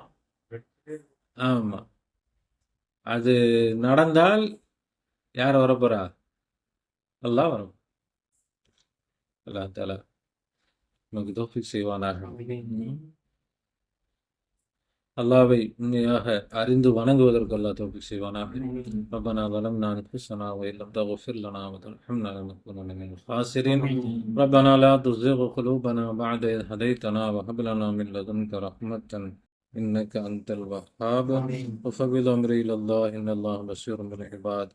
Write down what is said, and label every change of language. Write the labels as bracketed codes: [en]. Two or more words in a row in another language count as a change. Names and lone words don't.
[ta] ஆமாம், அது நடந்தால் யார் வரப்போறா? அல்லாஹ் வரும். [ar] الله تعالى [ta] நமக்கு தௌஃபீக் செய்வானாக. அல்லாஹ்வை உண்மையாக அறிந்து வணங்குவதற்கு அல்லாஹ் தௌஃபீக் செய்வானாக. [ar] ரப்பனா ظلمنا أنفسنا وإن لم تغفر لنا وترحمنا لنكونن من الخاسرين. ربنا لا تزغ قلوبنا بعد إذ هديتنا وهب لنا من لدنك رحمة إنك أنت الوهاب. وفوض أمري إلى الله إن الله بصير بالعباد.